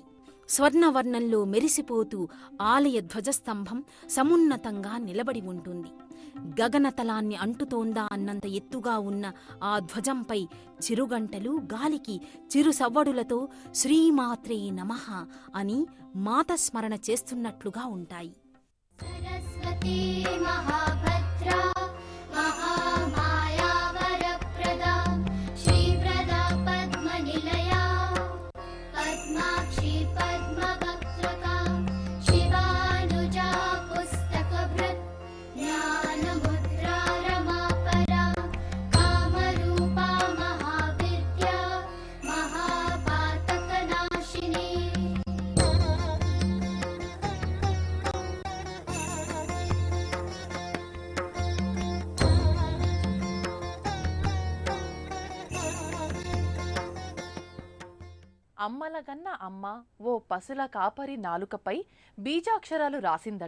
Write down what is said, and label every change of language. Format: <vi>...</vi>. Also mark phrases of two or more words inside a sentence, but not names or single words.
<te>స్వర్ణవర్ణంలో మెరిసిపోతూ ఆలయ ధ్వజస్తంభం సమున్నతంగా నిలబడి ఉంటుంది. గగనతలాన్ని అంటుతోందా అన్నంత ఎత్తుగా ఉన్న ఆ ధ్వజంపై చిరుగంటలు గాలికి చిరు సవ్వడులతో</te> <sa>శ్రీమాత్రే నమః</sa> <te>అని మాతస్మరణ చేస్తున్నట్లుగా ఉంటాయి.</te> <sa>सरस्वती महाभद्रा महामाया वरप्रदा श्रीप्रदा पद्मनिलया पद्माक्षी पद्मवक्त्रका शिवानुजा पुस्तकभृत् ज्ञानमुद्रा रमापरा कामरूपा महाविद्या महापातकनाशिनी</sa> <te>అమ్మలగన్న అమ్మ ఓ పసుల కాపరి నాలుకపై బీజాక్షరాలు రాసిందట.</te>